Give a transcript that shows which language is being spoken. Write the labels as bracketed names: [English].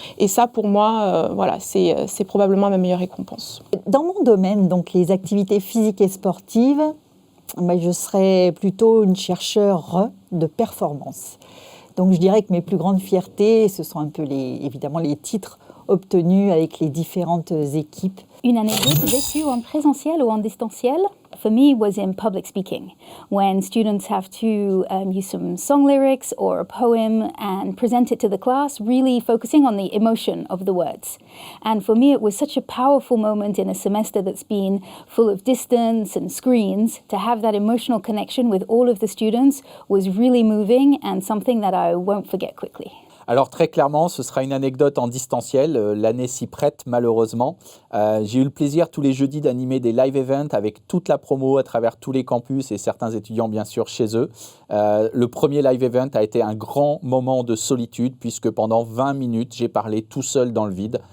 [French] Et ça, pour moi, c'est probablement ma meilleure récompense. Dans mon domaine, donc les activités physiques et sportives, je serais plutôt une chercheure de performance. Donc je dirais que mes plus grandes fiertés, ce sont un peu évidemment les titres obtenus avec les différentes équipes. Une anecdote vécue en présentiel ou en distanciel, [English] for me, was in public speaking, when students have to use some song lyrics or a poem and present it to the class, really focusing on the emotion of the words. And for me, it was such a powerful moment in a semester that's been full of distance and screens. To have that emotional connection with all of the students was really moving and something that I won't forget quickly. [French] Alors très clairement, ce sera une anecdote en distanciel, l'année s'y prête malheureusement. J'ai eu le plaisir tous les jeudis d'animer des live events avec toute la promo à travers tous les campus et certains étudiants bien sûr chez eux. Le premier live event a été un grand moment de solitude puisque pendant 20 minutes, j'ai parlé tout seul dans le vide.